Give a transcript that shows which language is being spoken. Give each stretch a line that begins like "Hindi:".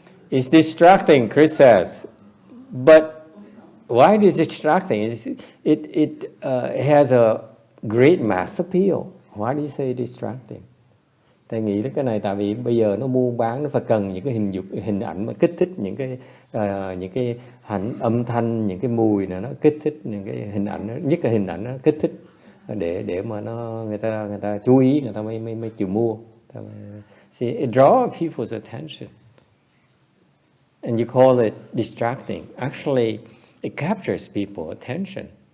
English: It's distracting, Chris says, but why is it distracting? It has a great mass appeal. Why do you say distracting?
Vietnamese: Thầy nghĩ đến cái này tại vì bây giờ nó buôn bán, nó phải cần những cái hình ảnh mà kích thích những cái âm thanh, những cái mùi này, nó kích thích những cái hình ảnh, nhất là hình ảnh nó kích thích để mà người ta chú ý, người ta mới chịu mua.
English: See, it draws people's attention, and you call it distracting. Actually, it captures people's attention.